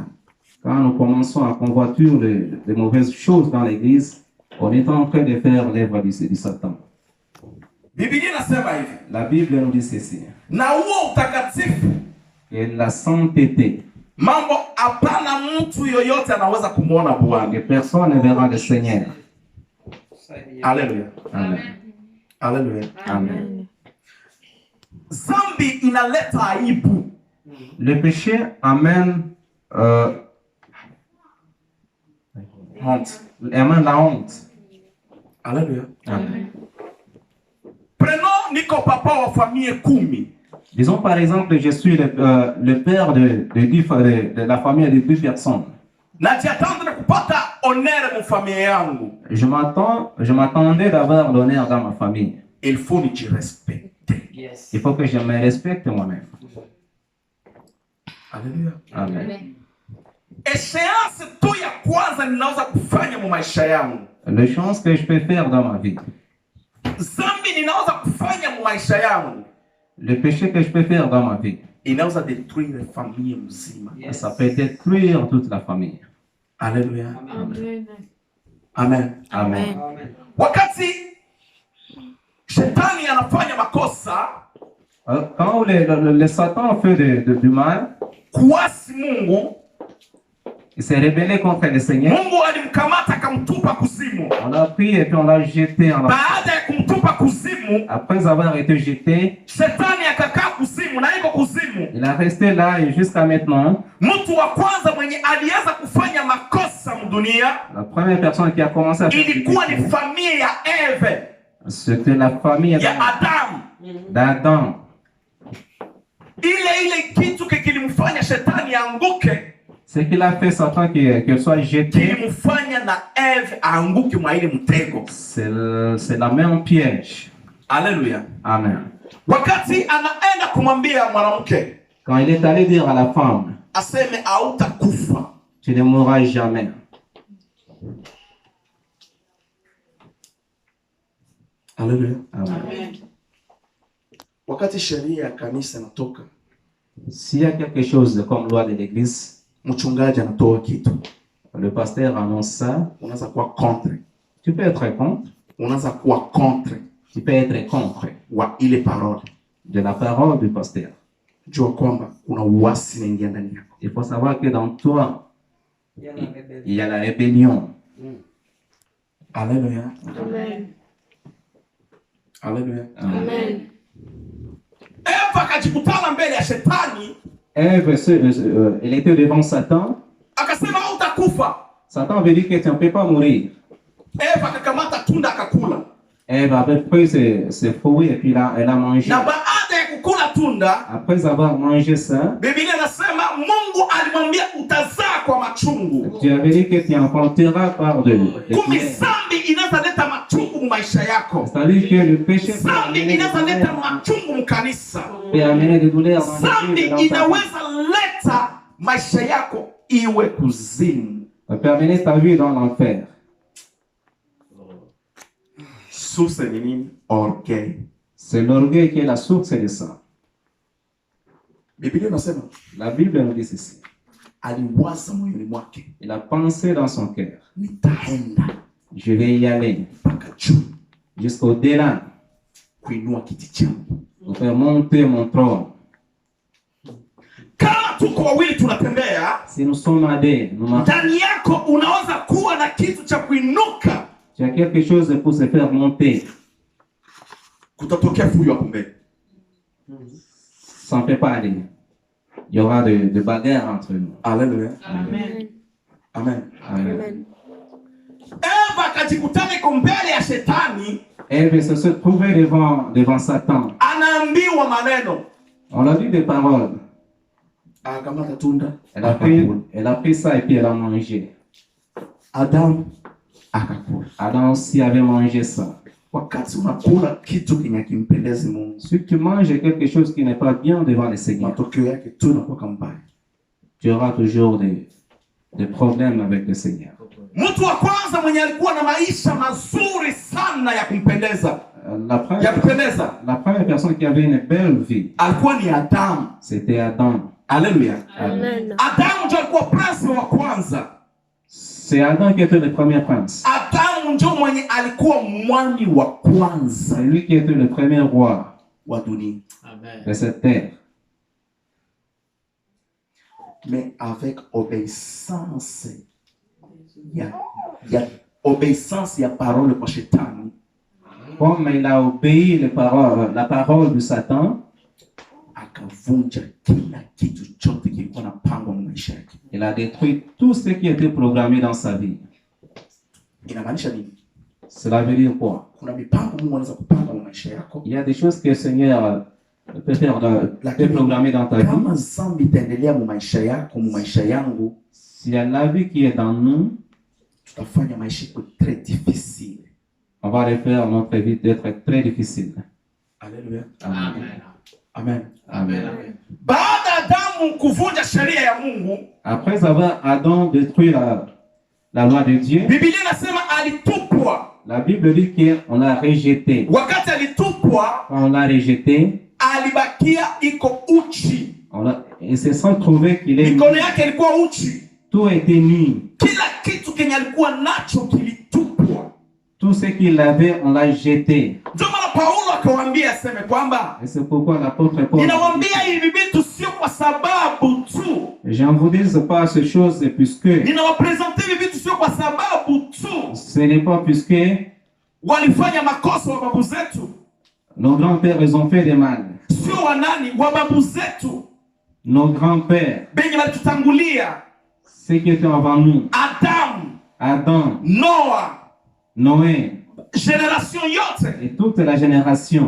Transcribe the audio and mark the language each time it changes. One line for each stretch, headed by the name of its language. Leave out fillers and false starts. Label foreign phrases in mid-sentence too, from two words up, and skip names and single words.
French: Quand nous commençons à convoiter les mauvaises choses dans l'église, on est en train de faire l'œuvre du Satan.
Swahili: Biblia inasema hivi,
French: La Bible nous dit ceci.
Swahili: na huo utakatifu
French: Et la sainteté
Swahili: mambo hapana mtu yoyote anaweza kumwona Bwana.
French: Et personne ne verra le Seigneur.
Swahili: Haleluya. Amen. Haleluya. Amen. Zambi inaleta aibu.
French: Le péché amène honte. Amène la honte.
Swahili: Haleluya. Amen. Prenons niko papa wa famille 10.
French: Disons par exemple, je suis le père de la famille de 2 personnes.
Swahili: Najiatanda kupata honneur mu famille yangu.
French: Je m'attendais d'avoir l'honneur dans ma famille. Il faut ni respecter. Il faut que je me respecte moi-même.
Swahili: Haleluya. Amen. Échéance tu ya kwanza ninaweza kufanya mu maisha yangu.
French: Les choses que je peux faire dans ma vie.
Swahili: Zambi ninaweza kufanya mu maisha yangu.
French: Le péché que je peux faire dans ma vie.
Swahili: Inaweza
French: détruire famille
Swahili: mzima.
French: Ça peut détruire toute la famille.
Swahili: Haleluya. Amen. Amen. Amen. Wakati shetani anafanya makosa,
French: Quand le Satan fait du mal,
Swahili: kuasi Mungu,
French: il s'est rebellé contre le Seigneur.
Swahili: Mungu alimkamata akamtupa kuzimu.
French: On l'a pris et puis on l'a jeté en enfer.
Swahili: Baada ya kumtupa kuzimu,
French: Après avoir été jeté,
Swahili: shetani akakaa kuzimu na iko kuzimu.
French: il a resté là et jusqu'à maintenant,
Swahili: Mtu wa kwanza mwenye alianza kufanya makosa mdunia
French: la première personne qui a commencé à faire du
Swahili: ilikuwa ni
French: péché,
Swahili: familia ya Eve,
French: c'était la famille
Swahili: ya Adamu.
French: d'Adam.
Swahili: Ile kitu kilimfanya shetani anguke,
French: Ce qu'il a fait Satan qu'elle soit jetée,
Swahili: kilimfanya na Eve anguke mwa ile mtego.
French: c'est la même piège.
Swahili: Haleluya. Amen. Wakati anaenda kumwambia mwanamke
French: Quand il est allé dire à la femme,
Swahili: aseme hautakufa,
French: tu ne mourras jamais.
Swahili: haleluya. Amen. Wakati sheria ya kanisa inatoka,
French: S'il y a quelque chose comme loi de l'église,
Swahili: mchungaji anatoa kitu,
French: le pasteur annonce ça,
Swahili: unaweza kuwa contre,
French: tu peux être contre,
Swahili: unaweza kuwa contre
French: tu peux être contre
Swahili: wa ile parole.
French: de la parole du pasteur.
Swahili: Jua kwamba kuna uasi unaingia ndani yako.
French: Il faut savoir que dans toi, il y a la rébellion.
Swahili: Haleluya. Amen. Haleluya. Amen. Eva akajikutana mbele ya shetani,
French: Ève, elle était devant Satan.
Swahili: akasema hautakufa.
French: Satan avait dit que tu ne peux pas mourir.
Swahili: Eva akakamata tunda akakula,
French: Ève avait pris ses fruits et puis elle a mangé.
Swahili: na baada ya kukula tunda,
French: Après avoir mangé ça,
Swahili: Biblia inasema Mungu alimwambia utazaa kwa machungu.
French: tu avais dit que tu enfanteras par de
Swahili: Kumbe
French: plaies.
Swahili: zambi inaweza leta machungu mu maisha yako.
French: C'est-à-dire que le péché peut
Swahili: Zambi
French: amener des
Swahili: inaweza leta
French: douleurs,
Swahili: machungu mu kanisa.
French: peut amener des douleurs dans
Swahili: Zambi
French: l'église, dans ta vie.
Swahili: inaweza leta maisha yako iwe kuzimu.
French: Ça peut amener ta vie dans l'enfer.
Swahili: Source ni nini?
French: Orgueil. C'est l'orgueil qui est la source de ça.
Swahili: Biblia inasema
French: La Bible nous dit ceci.
Swahili: aliwaza moyoni mwake,
French: Il a pensé dans son cœur,
Swahili: nitaenda
French: je vais y aller
Swahili: mpaka juu
French: jusqu'au-delà
Swahili: kuinua kiti changu.
French: pour faire monter mon trône.
Swahili: Kama tuko wawili tunatembea,
French: Si nous sommes à deux, nous marchons.
Swahili: ndani yako unaweza kuwa na kitu cha kuinuka,
French: Tu as quelque chose pour se faire monter.
Swahili: kutatokea fujo hapo mbele.
French: Ça ne peut pas aller. Il y aura de bagarres entre nous.
Swahili: Haleluya. Amen. Amen. Amen. Eva akajikutana iko mbele ya shetani,
French: Ève se trouvait devant Satan.
Swahili: anaambiwa maneno,
French: On a dit des paroles.
Swahili: akamata tunda,
French: Elle a pris ça et puis elle a mangé.
Swahili: Adamu akakula.
French: Adam aussi avait mangé ça.
Swahili: Wakati unakula kitu kenye kimpendezi Mungu,
French: Si tu manges quelque chose qui n'est pas bien devant le Seigneur,
Swahili: matokeo yake tu inakuwa mbaya.
French: tu auras toujours des problèmes avec le Seigneur.
Swahili: Mtu wa kwanza mwenye alikuwa na maisha mazuri sana ya kumpendeza,
French: La première personne qui avait une belle vie,
Swahili: alikuwa ni Adamu.
French: c'était Adam.
Swahili: Haleluya. Amen. Adamu ndio alikuwa prince wa kwanza.
French: C'est Adam qui était le premier prince.
Swahili: Adamu ndio mwenye alikuwa mwani wa kwanza
French: C'est lui qui était le premier roi
Swahili: wa dunia.
French: de cette terre. mais avec obéissance. Il y a obéissance, il y a parole
Swahili: kwa shetani.
French: Comme il a obéi la parole de Satan,
Swahili: Akavunja kila kitu chote kilikuwa napangwa mu maisha yake.
French: il a détruit tout ce qui était programmé dans sa vie.
Swahili: Inamaanisha nini?
French: Cela veut dire quoi?
Swahili: Kuna mipango Mungu anaweza kupanga mu maisha yako.
French: Il y a des choses que le Seigneur peut faire, peut programmer dans ta vie.
Swahili: Kama zambi itaendelea mu maisha yako, mu maisha yangu,
French: S'il y a la vie qui est dans nous,
Swahili: tutafanya maisha yetu
French: très difficile. on va le faire notre vie d'être très difficile. Alléluia. Amen. Amen. Amen.
Swahili: Baada ya Adamu kuvunja sheria ya Mungu,
French: Après avoir Adam détruit la loi de Dieu,
Swahili: Biblia inasema alitupwa.
French: la Bible dit qu'on l'a rejeté.
Swahili: Wakati alitupwa,
French: Quand on l'a rejeté,
Swahili: alibakia iko uchi.
French: il se sent trouvé qu'il est
Swahili: Mikono yake ilikuwa uchi.
French: tout était nu.
Swahili: Kila kitu kenye alikuwa nacho kilitupwa.
French: Tout ce qu'il avait, on l'a jeté.
Swahili: Ndio maana Paulo akawaambia aseme kwamba
French: Et c'est pourquoi l'apôtre Paul,
Swahili: ninawaambia hivi vitu sio kwa sababu tu,
French: je ne vous dis pas ces choses puisque
Swahili: ninawapresente hivi vitu sio kwa sababu tu
French: ce n'est pas puisque
Swahili: walifanya makosa wa babu zetu,
French: nos grands-pères ils ont fait des mal.
Swahili: sio wanani wa babu zetu
French: Nos grands-pères,
Swahili: benye walitutangulia,
French: ceux qui étaient avant nous,
Swahili: Adamu,
French: Adam,
Swahili: Noa,
French: Noé
Swahili: generation yote,
French: et toute la génération,